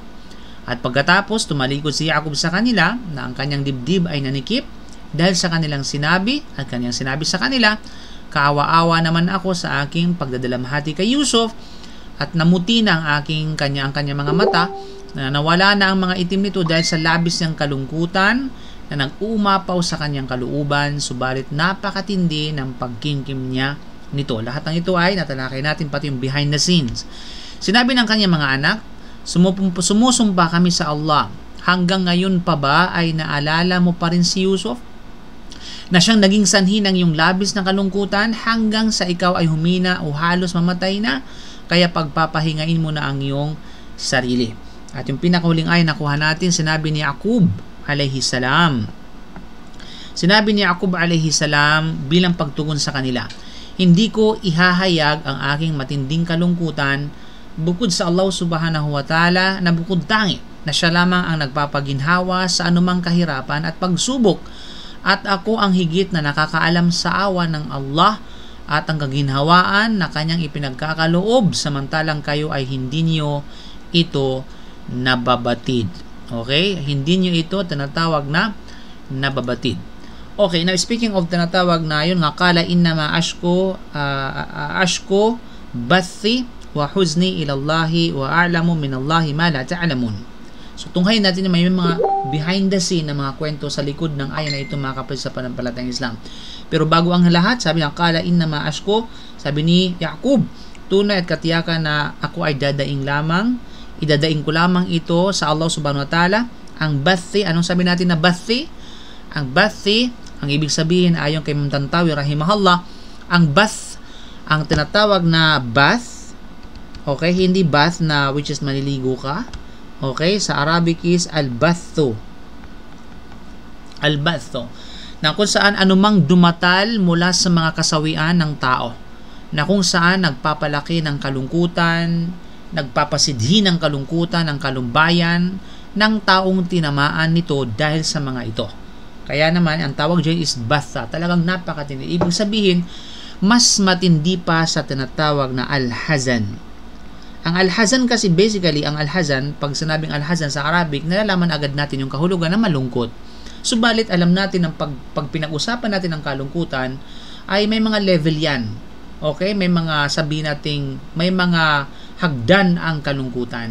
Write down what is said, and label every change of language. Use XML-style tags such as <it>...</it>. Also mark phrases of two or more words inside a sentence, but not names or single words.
<tl>At pagkatapos tumalikod si Yaqub sa kanila na ang kanyang dibdib ay nanikip dahil sa kanilang sinabi, at kanyang sinabi sa kanila, kaawa-awa naman ako sa aking pagdadalamhati kay Yusuf, at namuti na ang kanyang mga mata, na nawala na ang mga itim nito dahil sa labis niyang kalungkutan na nag-uumapaw sa kanyang kalooban, subalit napakatindi ng pagkimkim niya nito. Lahat ng ito ay natalakay natin, pati yung</tl> <en>behind the scenes.</en> <tl>Sinabi ng kanyang mga anak, sumusumpa kami sa Allah, hanggang ngayon pa ba ay naalala mo pa rin si Yusuf, na siyang naging sanhi ng iyong labis na kalungkutan hanggang sa ikaw ay humina o halos mamatay na, kaya pagpapahingain mo na ang iyong sarili. At yung pinakahuling ay nakuha natin, sinabi ni Yaqub</tl> <ar>عليه السلام.</ar> <tl>Sinabi ni Yaqub</tl> <ar>عليه السلام</ar> <tl>bilang pagtugon sa kanila, hindi ko ihahayag ang aking matinding kalungkutan bukod sa Allah</tl> <ar>سبحانه وتعالى,</ar> <tl>na bukod tangi na siya lamang ang nagpapaginhawa sa anumang kahirapan at pagsubok, at ako ang higit na nakakaalam sa awa ng Allah at ang kaginhawaan na kanyang ipinagkakaloob, samantalang kayo ay hindi niyo ito nababatid. Okay? Hindi niyo ito tinatawag na nababatid.</tl> <en>Okay, now speaking of</en> <tl>tinatawag na yun, nga</tl> <ar>قال إنما أشكو بثي وحزني إلى الله وأعلم من الله ما لا تعلمون.</ar> <tl>So tunghayin natin na may mga</tl> <en>behind the scene</en> <tl>na mga kwento sa likod ng ayan na ito, mga kapatid sa pananampalatayang Islam. Pero bago ang lahat, sabi niya,</tl> <ar>قال إنما أشكو,</ar> <tl>sabi ni Yaqub, tunay at katiyakan na ako ay idadaing ko lamang ito sa Allah</tl> <ar>سبحانه وتعالى.</ar> <tl>Ang bathi, anong sabi natin na bathi? Ang bathi, ang ibig sabihin ayon kay Imam Tantawi rahimahullah, ang bath, ang tinatawag na bath, okay, hindi bath na</tl> <en>which is</en> <tl>maliligo ka. Okay, sa Arabic is al-bathu. Al-bathu, na kung saan anumang dumatal mula sa mga kasawian ng tao, na kung saan nagpapalaki ng kalungkutan, nagpapasidhi ng kalungkutan, ng kalumbayan ng taong tinamaan nito dahil sa mga ito. Kaya naman, ang tawag dyan is batha. Talagang napakatindi. Ibig sabihin, mas matindi pa sa tinatawag na al-hazan. Ang al-hazan kasi basically, ang al-hazan, pag sinabing al-hazan sa Arabic, nalalaman agad natin yung kahulugan na malungkot. Subalit, alam natin ang pag pinag-usapan natin ang kalungkutan, ay may mga level yan. Okay? May mga sabihin nating, may mga hagdan ang kalungkutan.</tl>